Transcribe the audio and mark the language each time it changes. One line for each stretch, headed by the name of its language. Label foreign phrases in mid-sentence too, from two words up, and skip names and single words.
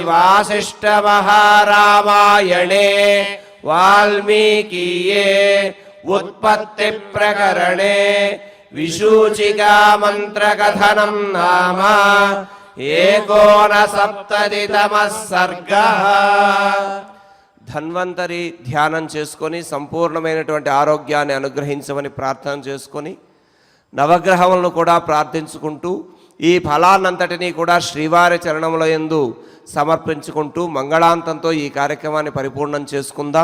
Sanskrit: श्रीवासिष्ठमहारामायणे वाल्मीकीये उत्पत्ति प्रकरणे विसूचिका मंत्रकथनं नाम 69तमः सर्गः।
Telugu: ధన్వంతరి ధ్యానం చేసుకొని సంపూర్ణమైనటువంటి ఆరోగ్యాన్ని అనుగ్రహించమని ప్రార్థన చేసుకొని నవగ్రహములను కూడా ప్రార్థించుకుంటూ ఈ ఫలాన్నంతటినీ కూడా శ్రీవారి చరణముల యందు సమర్పించుకుంటూ మంగళాంతంతో ఈ కార్యక్రమాన్ని పరిపూర్ణం చేసుకుందాం.